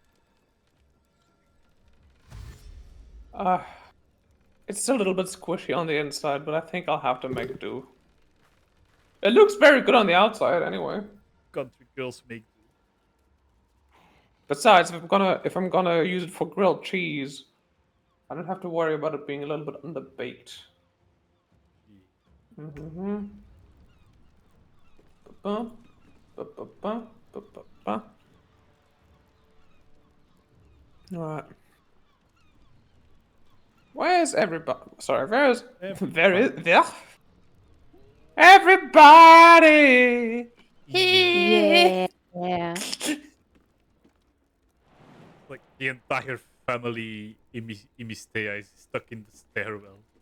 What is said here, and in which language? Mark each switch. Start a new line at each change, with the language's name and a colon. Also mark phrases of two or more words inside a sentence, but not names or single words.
English: It's still a little bit squishy on the inside, but I think I'll have to make do. It looks very good on the outside, anyway. Country girls make do. Besides, if I'm gonna use it for grilled cheese, I don't have to worry about it being a little bit underbaked. Mm-hmm. Ba-ba, ba-ba-ba, ba-ba-ba. Alright. Where's everybody? Sorry, where? Everybody! Yeah. Yeah. Like the entire family Imistea is stuck in the stairwell.